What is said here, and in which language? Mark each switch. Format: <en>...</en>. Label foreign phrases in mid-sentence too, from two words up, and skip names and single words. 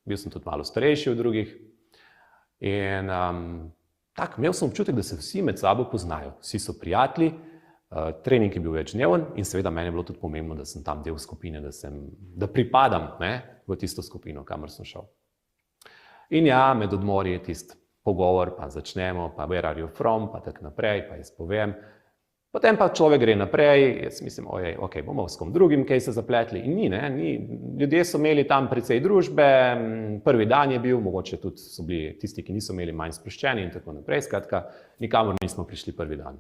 <sl>Bil sem tudi malo starejši od drugih in imel sem občutek, da se vsi med sabo poznajo. Vsi so prijatelji, trening je bil večdneven in seveda meni je bilo tudi pomembno, da sem tam del skupine, da pripadam, ne, v tisto skupino, kamor sem šel. In ja, med odmori je tisti pogovor, pa začnemo, pa</sl> <en>where are you from,</en> <sl>pa tako naprej, pa jaz povem. Potem pa človek gre naprej, jaz mislim, ok, bomo s kom drugim kaj se zapletli. In ni. Ljudje so imeli tam precej družbe, prvi dan je bil, mogoče tudi so bili tisti, ki niso imeli manj sproščeni in tako naprej, skratka, nikamor nismo prišli prvi dan.</sl>